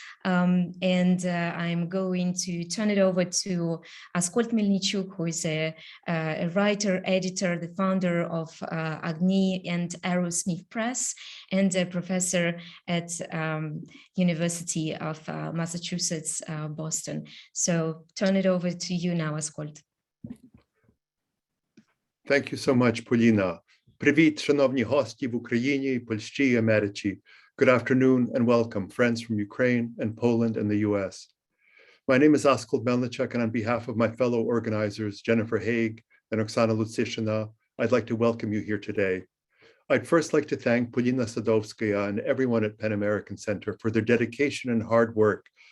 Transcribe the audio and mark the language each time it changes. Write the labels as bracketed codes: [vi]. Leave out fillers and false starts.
[en] And I'm going to turn it over to Askold Melnyczuk, who is a writer, editor, the founder of Agni and Arrowsmith Press, and a professor at University of Massachusetts, Boston. So turn it over to you now, Askold. Thank you so much, Polina. [uk] Привіт, шановні гості в Україні, Польщі і Америці. [en] Good afternoon and welcome, friends from Ukraine and Poland and the US. My name is Askold Melnyczuk, and on behalf of my fellow organizers, Jennifer Haigh and Oksana Lutsyshyna, I'd like to welcome you here today. I'd first like to thank Polina Sadovskaya and everyone at PEN American Center for their dedication and hard work.